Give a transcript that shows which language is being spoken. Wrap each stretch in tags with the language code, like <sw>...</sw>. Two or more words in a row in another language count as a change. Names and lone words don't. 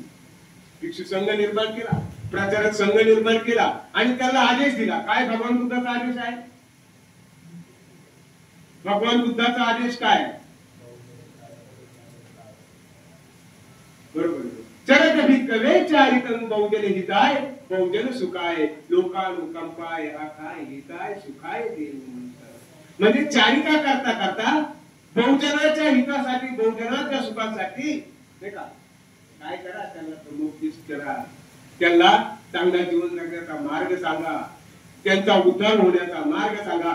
<mr>भिक्षू संघ निर्माण केला, प्रचारक संघ निर्माण केला आणि त्याला आदेश दिला. काय भगवान बुद्धाचा आदेश आहे? भगवान बुद्धाचा आदेश काय? बरोबर.</mr> <pi>चरक भिक्खवे चारितं बहुजन हिताय बहुजन सुखाय लोकानुकंपाय आखाय हिताय सुखाय देव.</pi> <mr>म्हणजे चारिका करता करता बहुजनाच्या हितासाठी, बहुजनाच्या सुखासाठी नाही का काय करा, त्यांना प्रमुख करा, त्यांना चांगला जीवन जगण्याचा मार्ग सांगा, त्यांचा उद्धार होण्याचा मार्ग सांगा.</mr>